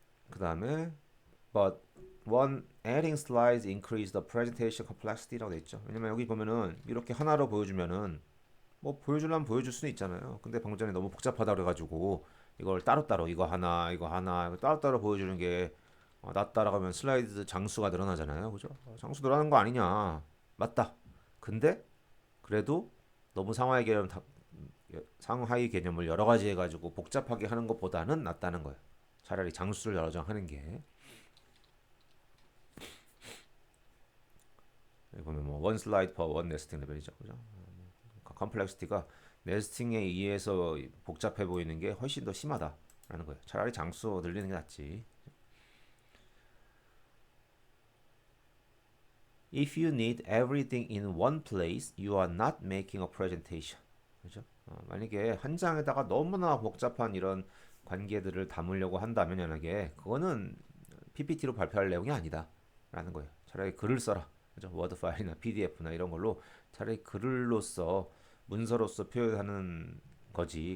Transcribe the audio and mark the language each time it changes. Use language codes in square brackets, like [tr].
[ko] 그 다음에 but one adding slides increase the presentation complexity 라고 돼 있죠. 왜냐면 여기 보면은 이렇게 하나로 보여주면은 뭐 보여주려면 보여줄 수는 있잖아요. 근데 방금 전에 너무 복잡하다 그래가지고 이걸 따로따로 이거 하나 따로따로 보여주는 게 낫다라고 하면 슬라이드 장수가 늘어나잖아요. 그죠? 장수 늘어나는 거 아니냐. 맞다. 근데 그래도 너무 상하이 개념을 여러 가지 해가지고 복잡하게 하는 것보다는 낫다는 거예요. 차라리 장수를 여러 장 하는 게. 여기 보면 뭐 원 슬라이드 퍼 원 네스팅 레벨이죠. 그죠? 컴플렉시티가 네스팅에 의해서 복잡해 보이는 게 훨씬 더 심하다. 라는 거예요. 차라리 장수 늘리는 게 낫지. [en] If you need everything in one place, you are not making a presentation. [ko] 그죠? 만약에 한 장에다가 너무나 복잡한 이런 관계들을 담으려고 한다면 연하게 그거는 PPT로 발표할 내용이 아니다. 라는 거예요. 차라리 글을 써라. 그죠? 워드 파일이나 PDF나 이런 걸로 차라리 글로써 문서로서 표현하는 거지.